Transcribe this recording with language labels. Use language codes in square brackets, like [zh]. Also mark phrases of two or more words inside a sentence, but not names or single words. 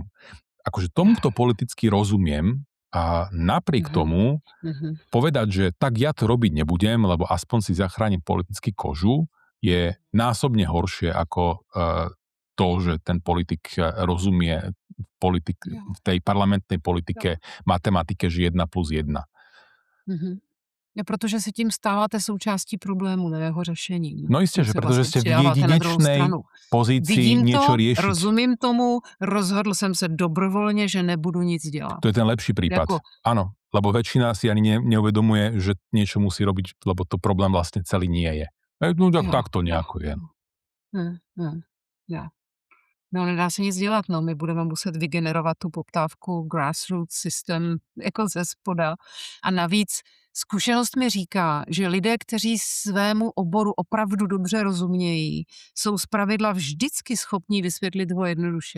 [sk] Akože tomuto politicky rozumiem a napriek tomu povedať, že tak ja to robiť nebudem, lebo aspoň si zachránim politicky kožu, je násobne horšie ako to, že ten politik rozumie v tej parlamentnej politike, matematike, že 1+1. [cs] Protože se tím stáváte součástí problému, ne jeho řešení. No jistě, že protože jste [sk] v jedinečnej pozícii niečo riešiť. [cs] Rozumím tomu, rozhodl jsem se dobrovolně, že nebudu nic dělat. [sk] To je ten lepší prípad. Áno, lebo väčšina si ani neuvedomuje, že niečo musí robiť, lebo to problém vlastne celý nie je. No tak to nejako je. No, [cs] nedá se nic dělat, my budeme muset vygenerovat tu poptávku grassroots systém jako ze spoda. A navíc zkušenost mi říká, že lidé, kteří svému oboru opravdu dobře rozumějí, jsou zpravidla vždycky schopní vysvětlit ho jednoduše.